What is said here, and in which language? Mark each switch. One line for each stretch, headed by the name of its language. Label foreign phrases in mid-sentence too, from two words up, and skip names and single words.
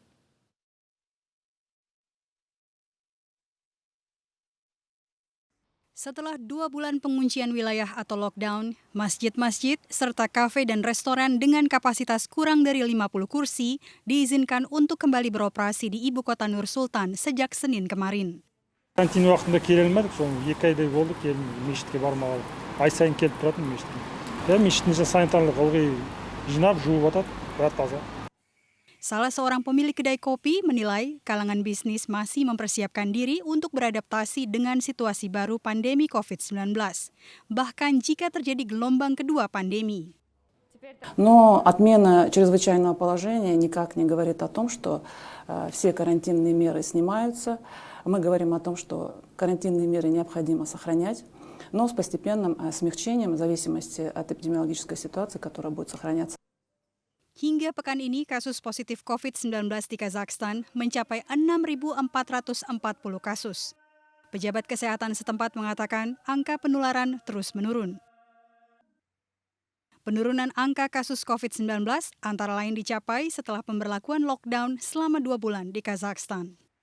Indonesian: Setelah 2 bulan penguncian wilayah atau lockdown, masjid-masjid serta kafe dan restoran dengan kapasitas kurang dari 50 kursi diizinkan untuk kembali beroperasi di ibu kota Nur Sultan sejak Senin kemarin.
Kazakh: Карантин уақытында келе алмадық, соны 2 айдай болды келмей, мешітке бармағалы. Ай сайын келіп тұратын мешітке. Мешіттің санитарлық ылғи жинап, жуып атады, бәрі таза.
Indonesian: Salah seorang pemilik kedai kopi menilai kalangan bisnis masih mempersiapkan diri untuk beradaptasi dengan situasi baru pandemi COVID-19, bahkan jika terjadi gelombang kedua pandemi.
Russian: Но отмена чрезвычайного положения никак не говорит о том, что все карантинные меры снимаются. Мы говорим о том, что карантинные меры необходимо сохранять, но с постепенным смягчением в зависимости от эпидемиологической ситуации, которая будет сохраняться.
Indonesian: Hingga pekan ini, kasus positif COVID-19 di Kazakhstan mencapai 6.440 kasus. Pejabat kesehatan setempat mengatakan angka penularan terus menurun. Penurunan angka kasus COVID-19 antara lain dicapai setelah pemberlakuan lockdown selama 2 bulan di Kazakhstan.